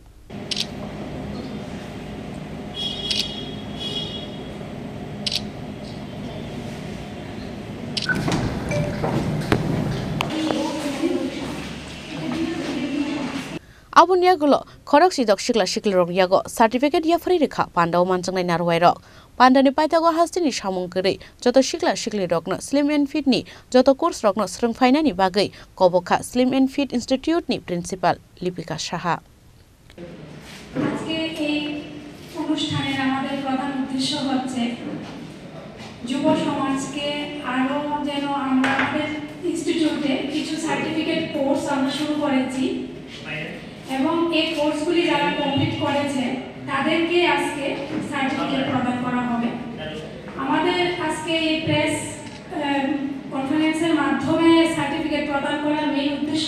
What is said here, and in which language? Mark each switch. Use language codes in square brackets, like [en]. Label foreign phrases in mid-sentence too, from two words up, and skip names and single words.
[trp] Abun yagulo korok sidok shikla shiklirok yago certificate yafari rekha pandau manjangnai narwairok pandani paitago hastini samung kiri joto shikla shiklirok no Slim and Fit ni joto course rok no srungfainani bagai kobokha Slim and Fit Institute ni principal Lipika Shaha [bn] আজকে এই অনুষ্ঠানের আমাদের প্রধান উদ্দেশ্য হচ্ছে যুব সমাজকে আরো যেন আমরা আমাদের ইনস্টিটিউটে কিছু [en] certificate course [bn] আমরা শুরু করেছি এবং এই কোর্সগুলি যারা কমপ্লিট করেছে তাদেরকে আজকে সার্টিফিকেট প্রদান করা হবে আমাদের আজকে এই [en] press conference [bn] মাধ্যমে সার্টিফিকেট প্রদান করার মেইন উদ্দেশ্য